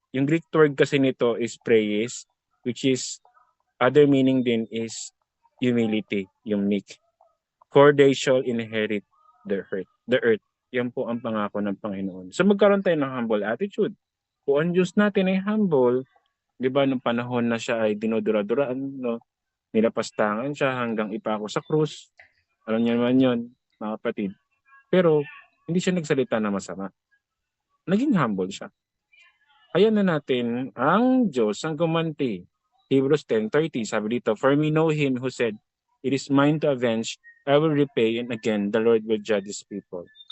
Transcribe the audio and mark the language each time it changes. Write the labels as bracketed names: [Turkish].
[English] Yung Greek word kasi nito is praise, which is other meaning din is humility, yung meek. For they shall inherit the earth. The earth. [Filipino] Yan po ang pangako ng Panginoon. So magkaroon tayo ng humble attitude. Kung ang Diyos natin ay humble, di ba, nung panahon na siya ay dinodura-duraan, no? Nilapastangan siya hanggang ipako sa krus. Alam niyo naman yun, mga kapatid. Pero, hindi siya nagsalita na masama. Naging humble siya. Kaya na natin ang Diyos ang gumanti. [English] Hebrews 10:30, [Filipino] sabi dito, [English] for we know him who said, it is mine to avenge, I will repay, and again, the Lord will judge his people.